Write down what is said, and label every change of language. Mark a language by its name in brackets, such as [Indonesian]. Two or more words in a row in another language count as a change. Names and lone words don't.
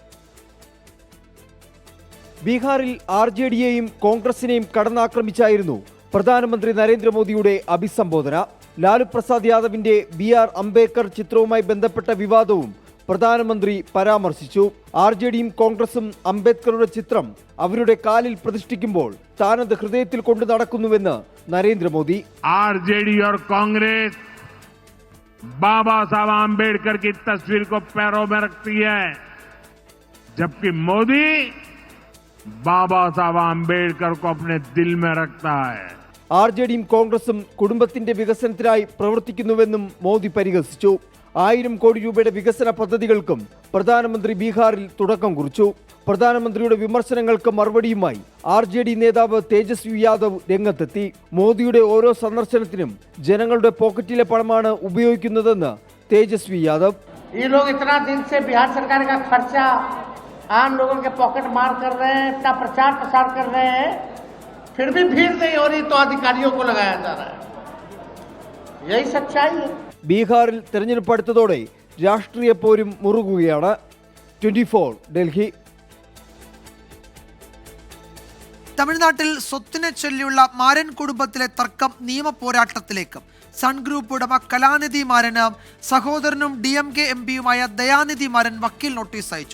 [Malayalam] ബീഹാറിൽ RJDയെയും കോൺഗ്രസിനെയും കടന്നാക്രമിച്ചായിരുന്നു പ്രധാനമന്ത്രി നരേന്ദ്രമോദിയുടെ അഭിസംബോധന. ലാലു പ്രസാദ് യാദവിന്റെ BR അംബേദ്കർ ചിത്രവുമായി ബന്ധപ്പെട്ട വിവാദവും പ്രധാനമന്ത്രി പരാമർശിച്ചു. RJDയും കോൺഗ്രസും അംബേദ്കറുടെ ചിത്രം അവരുടെ കാലിൽ പ്രതിഷ്ഠിക്കുമ്പോൾ താനത് ഹൃദയത്തിൽ കൊണ്ടു നടക്കുന്നുവെന്ന് നരേന്ദ്രമോദി. [Hindi] RJD और कांग्रेस बाबा साहब आम्बेडकर की तस्वीर को पैरों में रखती है, जबकि मोदी बाबा साहब आम्बेडकर को अपने दिल में रखता है. [Malayalam] RJDയും കോൺഗ്രസും കുടുംബത്തിന്റെ വികസനത്തിനായി പ്രവർത്തിക്കുന്നുവെന്നും മോദി പരിഹസിച്ചു. 1000 കോടി രൂപയുടെ വികസന പദ്ധതികൾക്കും പ്രധാനമന്ത്രി ബീഹാറിൽ തുടക്കം കുറിച്ചു. പ്രധാനമന്ത്രിയുടെ വിമർശനങ്ങൾക്ക് മറുപടിയുമായി RJD നേതാവ് തേജസ്വി യാദവ് രംഗത്തെത്തി. മോദിയുടെ ഓരോ സന്ദർശനത്തിനും ജനങ്ങളുടെ പോക്കറ്റിലെ പണമാണ് ഉപയോഗിക്കുന്നതെന്ന് തേജസ്വി യാദവ്. [Hindi] ये लोग इतना दिन से बिहार सरकार का खर्चा आम लोगों के पॉकेट मार कर रहे हैं, इतना प्रचार प्रसार कर रहे हैं, फिर भी भीड़ नहीं हो रही तो अधिकारियों को लगाया जा रहा है। यही सच्चाई है. [Malayalam] ബീഹാറിൽ തെരഞ്ഞെടുപ്പ് അടുത്തതോടെ രാഷ്ട്രീയ പോരും മുറുകുകയാണ്. 24 ഡൽഹി. തമിഴ്നാട്ടിൽ സ്വത്തിനെ ചൊല്ലിയുള്ള മാരൻ കുടുംബത്തിലെ തർക്കം നിയമ പോരാട്ടത്തിലേക്ക്. സൺ ഗ്രൂപ്പ് ഉടമ കലാനിധി മാരന് സഹോദരനും DMK MPയുമായ ദയാനിധി മാരൻ വക്കീൽ നോട്ടീസ് അയച്ചു.